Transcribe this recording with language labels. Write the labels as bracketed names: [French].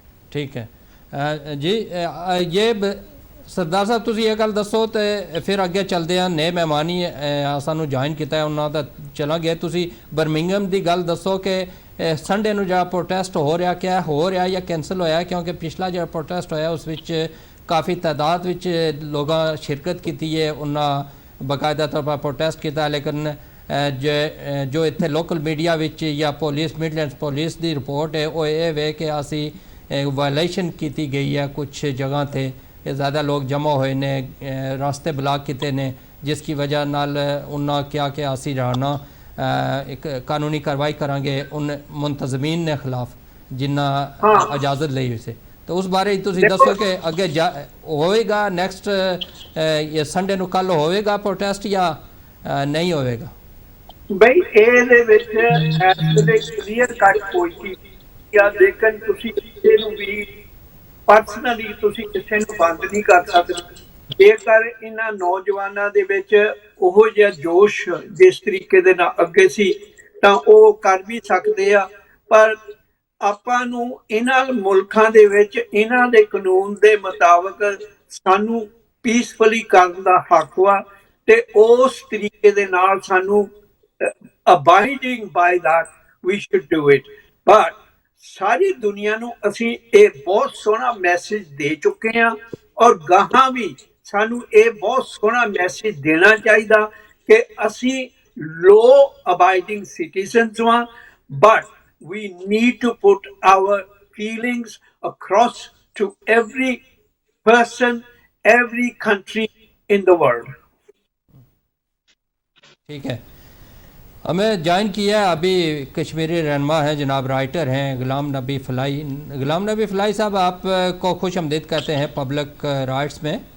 [Punjabi] ਠੀਕ ਹੈ ਜੀ। ਇਹ ਸਰਦਾਰ ਸਾਹਿਬ ਤੁਸੀਂ ਇਹ ਗੱਲ ਦੱਸੋ ਤੇ ਫਿਰ ਅੱਗੇ ਚੱਲਦੇ ਹਾਂ। ਨਏ ਮਹਿਮਾਨੀ ਸਾਨੂੰ ਜੁਆਇਨ ਕੀਤਾ ਉਹਨਾਂ ਦਾ ਚਲਾਂਗੇ। ਤੁਸੀਂ ਬਰਮਿੰਗਮ ਦੀ ਗੱਲ ਦੱਸੋ ਕਿ ਸੰਡੇ ਨੂੰ ਜਿਹੜਾ ਪ੍ਰੋਟੈਸਟ ਹੋ ਰਿਹਾ, ਕਿਆ ਹੋ ਰਿਹਾ ਜਾਂ ਕੈਂਸਲ ਹੋਇਆ? ਕਿਉਂਕਿ ਪਿਛਲਾ ਜਿਹੜਾ ਪ੍ਰੋਟੈਸਟ ਹੋਇਆ ਉਸ ਵਿੱਚ ਕਾਫੀ ਤਾਦਾਦ ਵਿੱਚ ਲੋਕਾਂ ਸ਼ਿਰਕਤ ਕੀਤੀ ਹੈ, ਉਹਨਾਂ ਬਾਕਾਇਦਾ ਤੌਰ ਪਰ ਪ੍ਰੋਟੈਸਟ ਕੀਤਾ, ਲੇਕਿਨ ਜੋ ਇੱਥੇ ਲੋਕਲ ਮੀਡੀਆ ਵਿੱਚ ਜਾਂ ਪੁਲਿਸ ਮਿਡਲੈਂਡਸ ਪੁਲਿਸ ਦੀ ਰਿਪੋਰਟ ਹੈ ਉਹ ਇਹ ਵੇ ਕਿ ਅਸੀਂ ਵਾਇਲੇਸ਼ਨ ਕੀਤੀ ਗਈ ਹੈ ਕੁਛ ਜਗ੍ਹਾ ਤੇ, زیادہ لوگ جمع ہوئے نے، راستے بلاک کیتے نے، جس کی وجہ نال انہاں کیا کہ اسی رانا ایک قانونی کاروائی کریں گے ان منتظمین نے خلاف جنہ اجازت لئی ہوئی سے۔ تو اس بارے تسی دسو کہ اگے ہوئے گا نیکسٹ یہ سنڈے نو کل ہوئے گا پروٹیسٹ یا نہیں ہوئے گا؟ بھائی اے دے وچ ایسے کلیئر کٹ کوئی یا لیکن تسی کسے نو بھی پرسنلی تسی کسے نو بند نہیں کر سکتے۔ ਜੇਕਰ ਇਹਨਾਂ ਨੌਜਵਾਨਾਂ ਦੇ ਵਿੱਚ ਉਹ ਜਿਹਾ ਜੋਸ਼ ਜਿਸ ਤਰੀਕੇ ਦੇ ਨਾਲ ਅੱਗੇ ਸੀ ਤਾਂ ਉਹ ਕਰ ਵੀ ਸਕਦੇ ਆ, ਪਰ ਆਪਾਂ ਨੂੰ ਇਹਨਾਂ ਮੁਲਕਾਂ ਦੇ ਵਿੱਚ ਇਹਨਾਂ ਦੇ ਕਾਨੂੰਨ ਦੇ ਮੁਤਾਬਕ ਸਾਨੂੰ ਪੀਸਫੁਲੀ ਕਰਨ ਦਾ ਹੱਕ ਵਾ ਤੇ ਉਸ ਤਰੀਕੇ ਦੇ ਨਾਲ ਸਾਨੂੰ [English] abiding by that we should do it। [Punjabi] but ਸਾਰੀ ਦੁਨੀਆ ਨੂੰ ਅਸੀਂ ਇਹ ਬਹੁਤ ਸੋਹਣਾ ਮੈਸੇਜ ਦੇ ਚੁੱਕੇ ਹਾਂ ਔਰ ਗਾਹਾਂ ਵੀ ਸਾਨੂੰ ਇਹ ਬਹੁਤ ਸੋਹਣਾ ਮੈਸੇਜ ਦੇਣਾ ਚਾਹੀਦਾ ਕਿ ਅਸੀਂ ਲੋ ਅਬਾਈਡਿੰਗ ਸਿਟੀਜ਼ਨਸ ਵਾਂ, but [English] we need to put our feelings across to every person, every country in the world۔ [Urdu] ٹھیک ہے، ہمیں جوائن کیا ہے ابھی کشمیری رہنما ہیں، جناب رائٹر ہیں غلام نبی فلائی۔ غلام نبی فلائی صاحب آپ کو خوش آمدید کہتے ہیں پبلک رائٹس میں۔